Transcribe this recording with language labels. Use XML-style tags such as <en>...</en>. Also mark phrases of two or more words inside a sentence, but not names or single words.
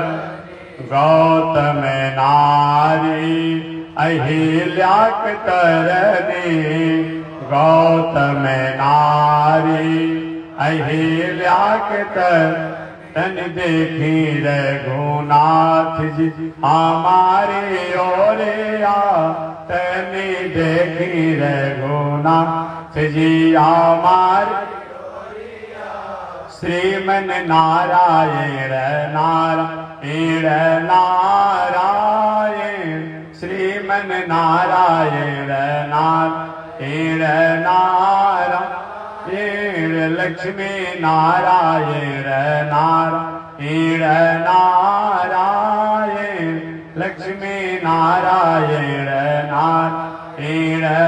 <bho>गौतम नारी अहिल्या के तरनी, गौतम नारी अहिल्या के तन देखी रघुनाथ जी हमारे ओरिया, तनि देखी रघुनाथ जी हमारे ओरिया।</bho> <sa>श्रीमन्नारायण नारायण नारायण श्रीमन्नारायण नारायण नारायण लक्ष्मी नारायण नारायण नारायण लक्ष्मी नारायण नारायण।</sa>